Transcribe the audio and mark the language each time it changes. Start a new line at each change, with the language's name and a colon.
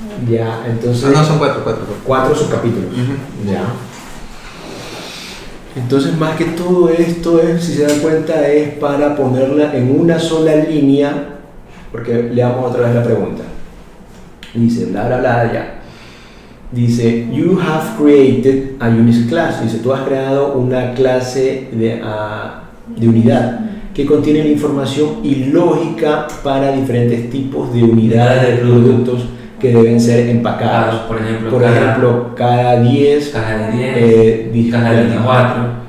Spanish: ya, entonces... No, son 4. 4 subcapítulos. Ya. Entonces, más que todo esto es, si se dan cuenta, es para ponerla en una sola línea, porque leamos otra vez la pregunta. Dice, bla, bla, bla, ya. Dice,
English: you have created a unit class.
Spanish: Dice, tú has creado una clase de unidad que contiene la información y lógica para diferentes tipos de unidades de productos que deben ser empacados. Por ejemplo, cada 10, caja de 10, caja de 24.